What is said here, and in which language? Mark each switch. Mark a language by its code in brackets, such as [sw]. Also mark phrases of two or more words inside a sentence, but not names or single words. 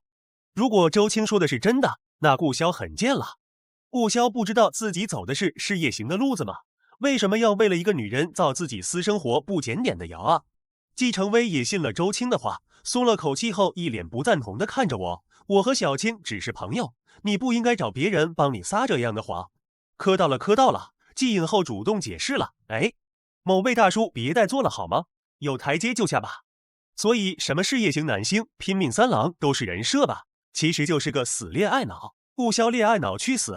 [zh] 如果周青說的是真的，那顧蕭很賤了。顧蕭不知道自己走的是事業型的路子嗎？為什麼要為了一個女人造自己私生活不檢點的謠啊？季承威也信了周青的話，鬆了口氣後一臉不贊同的看着我。我和小青只是朋友，你不應該找別人幫你撒這樣的謊。磕到了。季影後主動解釋了，某位大叔別再做了好嗎？有台階就下吧。所以什麼事業型男星、拼命三郎都是人設吧？其實就是個死戀愛腦。顧蕭戀愛腦去死！